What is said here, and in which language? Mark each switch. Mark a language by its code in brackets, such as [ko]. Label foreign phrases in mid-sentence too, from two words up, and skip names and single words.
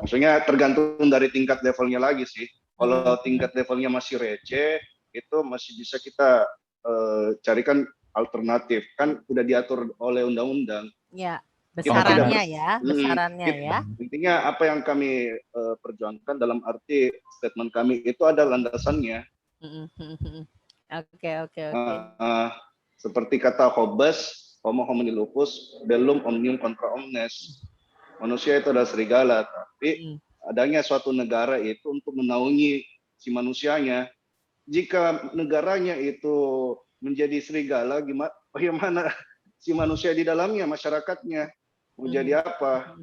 [id] Maksudnya tergantung dari tingkat levelnya lagi sih. Kalau tingkat levelnya masih receh, itu masih bisa kita carikan alternatif. Kan udah diatur oleh undang-undang. Ya, besarannya ya. Intinya apa yang kami perjuangkan dalam arti statement kami itu ada landasannya. Oke. Seperti kata Hobbes, [la] Homo homini lupus, bellum omnium contra omnes. [id] Manusia itu adalah serigala, tapi adanya suatu negara itu untuk menaungi si manusianya. Jika negaranya itu menjadi serigala, bagaimana si manusia di dalamnya, masyarakatnya mau jadi apa?